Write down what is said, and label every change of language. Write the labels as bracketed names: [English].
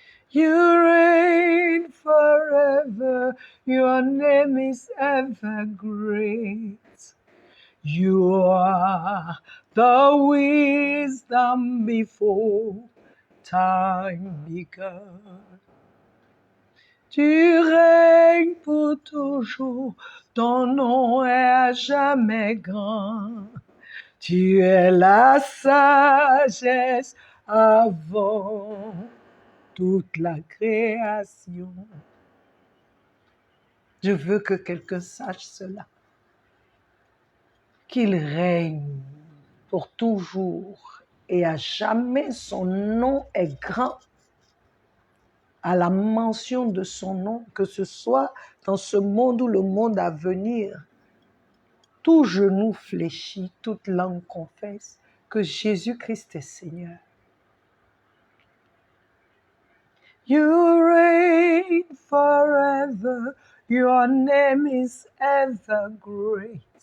[English] You reign forever. Your name is ever great. You are the wisdom before time began. [French] Tu règnes pour toujours, ton nom est à jamais grand. Tu es la sagesse avant toute la création. Je veux que quelqu'un sache cela, qu'il règne pour toujours et à jamais. Son nom est grand. À la mention de son nom, que ce soit dans ce monde ou le monde à venir, tout genou fléchit, toute langue confesse que Jésus-Christ est Seigneur. [English] You reign forever, your name is ever great.